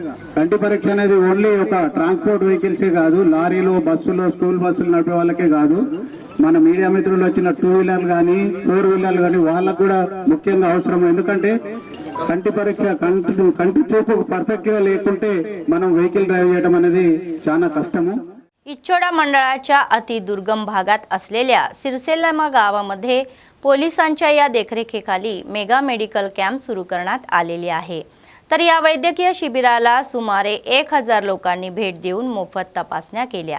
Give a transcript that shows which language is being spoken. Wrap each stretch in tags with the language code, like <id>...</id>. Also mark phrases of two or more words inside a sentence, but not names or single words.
<te>కంటి పరీక్ష అనేది ఓన్లీ ఒక ట్రాన్స్పోర్ట్ వెహికల్సే కాదు, లారీలు, బస్సులు, స్కూల్ బస్సులు నడిపే వాళ్ళకే కాదు, మన మీడియా మిత్రులు వచ్చిన 2 వీలర్లు కానీ 4 వీలర్లు కానీ వాళ్ళకు కూడా ముఖ్యంగా అవసరం. ఎందుకంటే కంటి పరీక్ష, కంటి చూపు పర్ఫెక్ట్ గా లేకుంటే మనం</te> <en>vehicle drive</en> <te>చేయడం అనేది చాలా कष्टము.</te> <mr>इच्छोडा मंडळाच्या अति दुर्गम भागात असलेल्या सिरसेल्लामा गावामध्ये पोलिसांच्या या देखरेखीखाली</mr> <en>mega medical camp</en> <mr>सुरू करण्यात आलेली आहे. तर या वैद्यकीय शिबिराला सुमारे 1000 लोकांनी भेट देऊन मोफत तपासण्या केल्या.</mr>